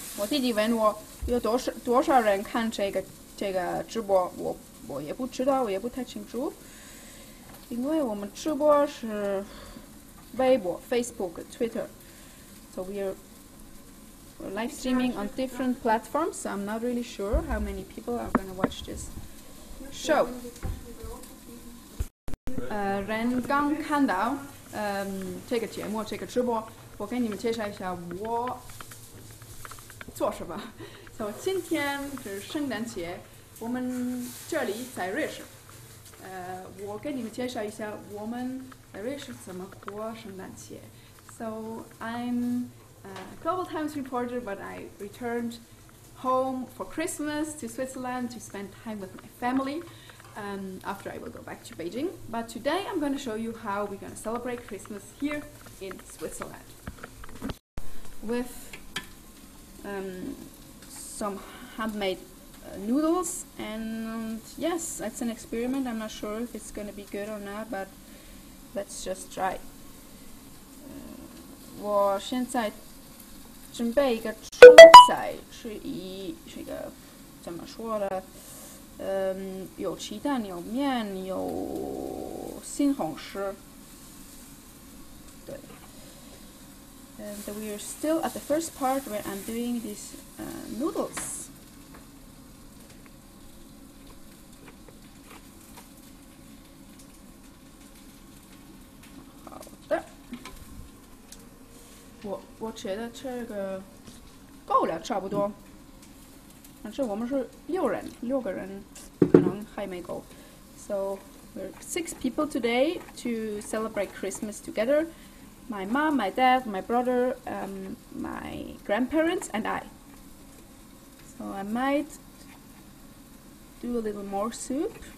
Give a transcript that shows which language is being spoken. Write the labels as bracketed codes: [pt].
[zh] 我弟弟问我有多少人看这个直播，我也不知道，我也不太清楚，因为我们直播是微博、Facebook、Twitter, [en] so we're live streaming on different platforms. So I'm not really sure how many people are gonna watch this show. [zh] 人刚看到这个节目这个直播，我给你们介绍一下我做什么。 So 今天是圣诞节，我们这里在瑞士。我给你们介绍一下我们在瑞士怎么过圣诞节。 [en] So I'm a Global Times reporter, but I returned home for Christmas to Switzerland to spend time with my family. After I will go back to Beijing. But today I'm going to show you how we're going to celebrate Christmas here in Switzerland. With some handmade noodles, and yes, it's an experiment. I'm not sure if it's going to be good or not, but let's just try. [zh] 我现在准备一个蔬菜，是这个怎么说呢？有鸡蛋，有面，有西红柿。对。 [en] And we are still at the first part where I'm doing these noodles. [zh] 好的。我觉得这个够了，差不多。反正我们是6个人，可能还没够。 [en] So we're 6 people today to celebrate Christmas together. My mom, my dad, my brother, my grandparents, and I. So I might do a little more soup.